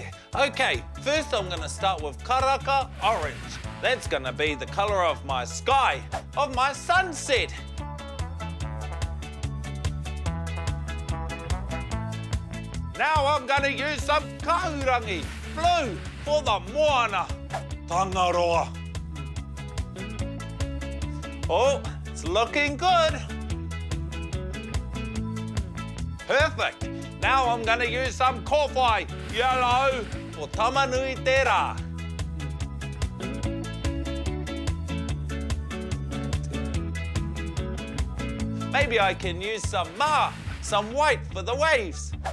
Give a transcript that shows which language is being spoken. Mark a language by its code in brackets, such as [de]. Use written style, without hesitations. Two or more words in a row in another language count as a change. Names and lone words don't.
[en] Okay, first I'm going to start with karaka orange. That's going to be the colour of my sky, of my sunset. Now I'm going to use some kahurangi, blue, for the moana. Tangaroa. Oh, it's looking good. Perfect. Now I'm going to use some kōwhai, yellow, for Tamanui Te Rā. Maybe I can use some some white for the waves.